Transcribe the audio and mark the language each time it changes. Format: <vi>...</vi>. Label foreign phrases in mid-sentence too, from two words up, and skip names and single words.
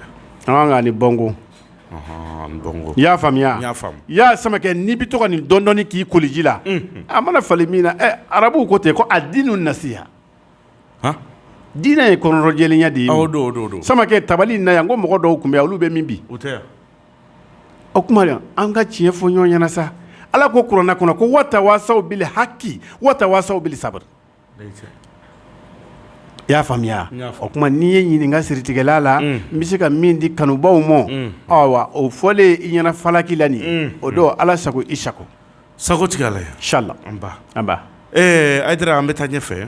<bm>an ka ni bongo i y'a faamuya i y'a Samakɛ n'i bɛ to ka nin dɔɔni k'i koliji la a mana fali min na arabuw ko ten ko</bm> <ar>الدين النصيحة</ar> <bm>diinɛ ye kɔnɔrɔjɛlenya de ye Samakɛ tabali in na yan ko mɔgɔ dɔw tun bɛ olu bɛ min bi o kuma an ka tiɲɛ fɔ ɲɔgɔn ɲɛna sa Ala ko kuranɛ kɔnɔ ko</bm> <ar>وتواصوا بالحق وتواصوا بالصبر</ar> <bm>i y'a faamuya o kuma n'i ye ɲininka siritigɛla la n bɛ se ka min di kanubaw ma ayiwa o fɔlen i ɲɛna falaki la nin o don Ala sago i sago sago tigɛ Ala ye inshallah an ba Aidara an bɛ taa ɲɛfɛ</bm>